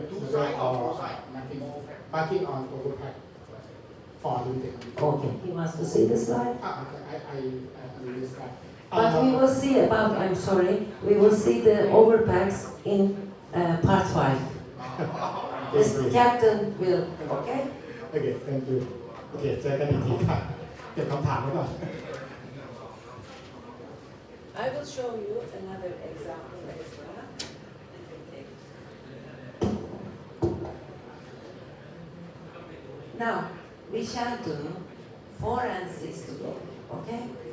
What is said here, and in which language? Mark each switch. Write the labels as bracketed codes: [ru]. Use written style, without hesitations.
[en] Two side or four side. marking on overpack for limited. Okay, he wants to see the slide. Okay, I release that. But we will see about, I'm sorry, we will see the overpacks in part 5. This captain will, okay? [th] โอเค [en] thank you [th] โอเคเจอกันอีกทีครับเก็บคำถามไว้ก่อน [en] I will show you another example as well. Now, we shall do 4 and 6 together, okay?